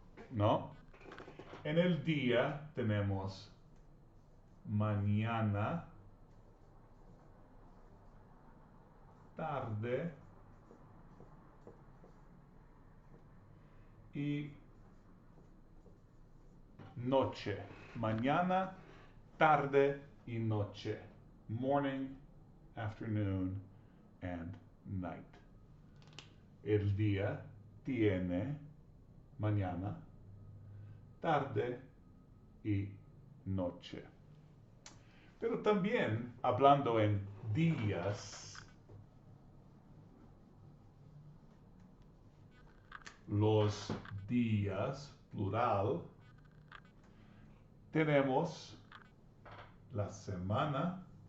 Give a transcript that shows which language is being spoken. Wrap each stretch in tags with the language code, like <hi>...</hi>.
<es>¿No? En el día tenemos mañana, tarde y noche. Mañana, tarde y noche.</es> <en>Morning, afternoon, and night.</en> <es>El día tiene mañana, tarde y noche. Pero también, hablando en días, los días, plural, tenemos la semana,</es>